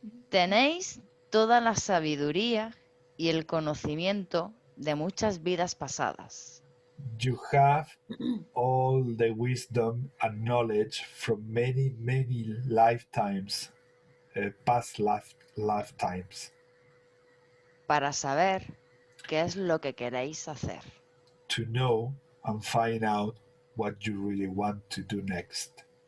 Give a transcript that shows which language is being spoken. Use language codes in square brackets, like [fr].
[es] Tenéis toda la sabiduría y el conocimiento de muchas vidas pasadas. [en] You have all the wisdom and knowledge from many, many lifetimes, past lifetimes. [es] Para saber qué es lo que queréis hacer. [en] To know and find out what you really want to do next.